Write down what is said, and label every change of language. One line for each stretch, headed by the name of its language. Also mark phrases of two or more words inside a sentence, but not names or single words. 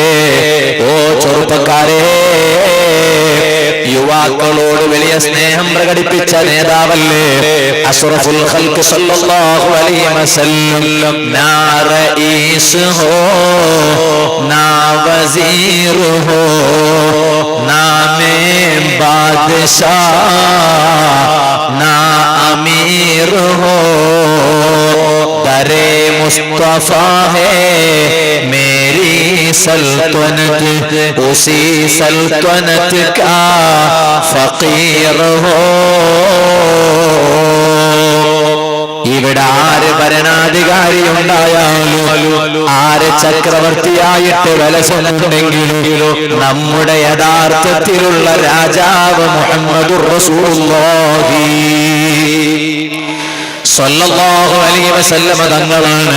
Malayalam: ഓ ചെറുപ്പക്കാരെ, യുവാക്കളോട് വലിയ സ്നേഹം പ്രകടിപ്പിച്ച നേതാവല്ലേ അഷ്റഫുൽ ഖൽഖ്
Arabic: صلى الله عليه وسلم.
Urdu: نہ رئیس ہو نہ وزیر ہو نامے بادشاہ نہ امیر ہو، درِ مصطفیٰ ہے میری سلطنت، اسی سلطنت کا فقیر ہو.
Malayalam: ഇവിടെ ആര് ഭരണാധികാരി ഉണ്ടായാലും ആര് ചക്രവർത്തിയായിട്ട് വലസുന്നുണ്ടെങ്കിലും നമ്മുടെ യഥാർത്ഥത്തിലുള്ള രാജാവ്
Arabic: محمد رسول الله صلى الله عليه وسلم
Malayalam: തങ്ങളാണ്.